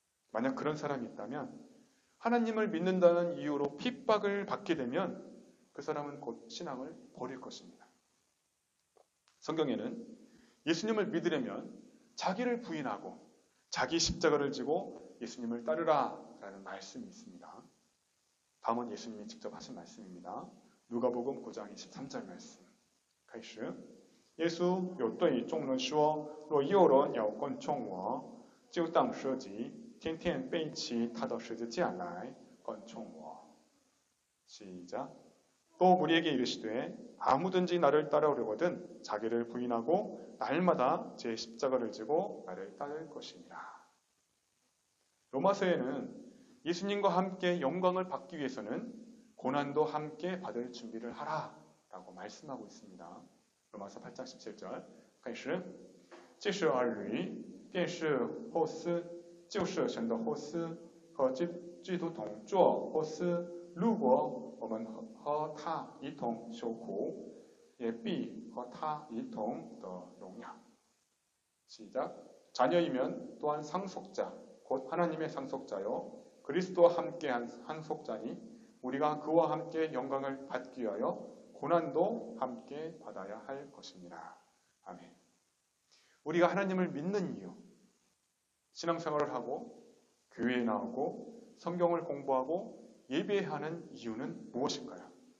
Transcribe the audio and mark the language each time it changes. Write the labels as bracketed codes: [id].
[ko] 만약 그런 사람이 있다면 하나님을 믿는다는 이유로 핍박을 받게 되면 그 사람은 곧 신앙을 버릴 것입니다. 성경에는 예수님을 믿으려면 자기를 부인하고 자기 십자가를 지고 예수님을 따르라 라는 말씀이 있습니다. 다음은 예수님이 직접 하신 말씀입니다. 누가복음 9장 23절 말씀. [zh] 开始耶稣又对众人说，若有人要跟从我，就当舍己，天天背起他的十字架来跟从我。 [ko] 시작. 또 무리에게 이르시되 아무든지 나를 따라오려거든 자기를 부인하고 날마다 제 십자가를 지고 나를 따를 것이니라. 로마서에는 예수님과 함께 영광을 받기 위해서는 고난도 함께 받을 준비를 하라 라고 말씀하고 있습니다. 로마서 8장 17절 [zh] 开始，既是儿女，便是后嗣，就是神的后嗣，和基督同作后嗣。如果我们和他一同受苦，也必和他一同得荣耀。 [ko] 시작. 자녀이면 또한 상속자, 곧 하나님의 상속자요 그리스도와 함께한 상속자니 우리가 그와 함께 영광을 받기 위하여 고난도 함께 받아야 할 것입니다. 아멘. 우리가 하나님을 믿는 이유, 신앙생활을 하고 교회에 나오고 성경을 공부하고 예배하는 이유는 무엇인가요?